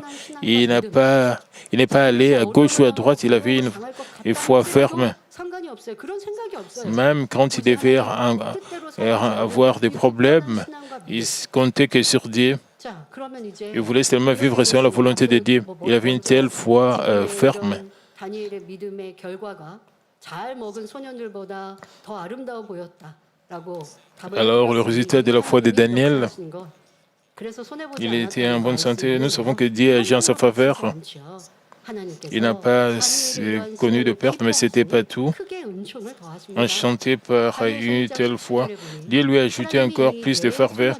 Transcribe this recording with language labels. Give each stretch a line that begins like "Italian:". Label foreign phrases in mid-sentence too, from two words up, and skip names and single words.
French: Il n'est pas allé à gauche ou à droite, il avait une foi ferme. Même quand il devait avoir des problèmes, il comptait que sur Dieu. Il voulait seulement vivre selon la volonté de Dieu. Il avait une telle foi ferme.
Korean: 다니엘의 믿음의 결과가 잘 먹은 소년들보다 더 아름다워 보였다라고.
French: Alors, le résultat de la foi de Daniel, il était en bonne santé. Nous savons que Dieu agit en sa faveur. Il n'a pas connu de perte, mais ce n'était pas tout. Enchanté par une telle foi, Dieu lui a ajouté encore plus de ferveur.